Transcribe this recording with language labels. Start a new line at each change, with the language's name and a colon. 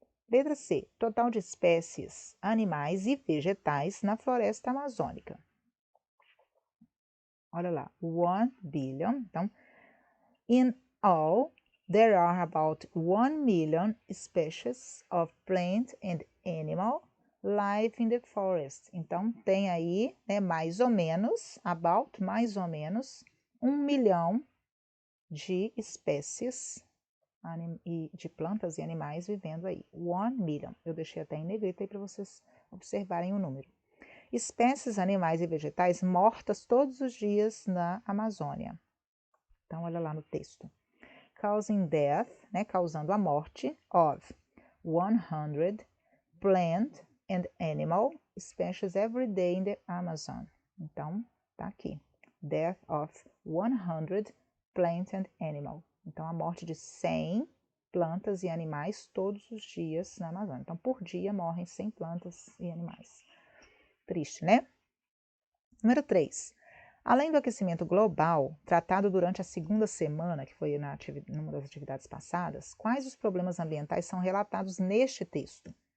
Portuguese: Letra C, total de espécies animais e vegetais na floresta amazônica. Olha lá,
English: 1 billion.
Portuguese: Então,
English: in all, there are about 1 million species of plant and animal life in the forest.
Portuguese: Então, tem aí, né, mais ou menos, mais ou menos, 1 milhão de espécies de plantas e animais vivendo aí.
English: 1 million.
Portuguese: Eu deixei até em negrita aí para vocês observarem o número. Espécies animais e vegetais mortas todos os dias na Amazônia. Então, olha lá no texto.
English: Causing death,
Portuguese: né, causando a morte,
English: of 100 plant and animal species every day in the Amazon.
Portuguese: Então, tá aqui.
English: Death of 100 plant and animal.
Portuguese: Então, a morte de 100 plantas e animais todos os dias na Amazônia. Então, por dia morrem 100 plantas e animais. Triste, né? Número 3. Além do aquecimento global, tratado durante a segunda semana, que foi numa das atividades passadas, quais os problemas ambientais são relatados neste texto?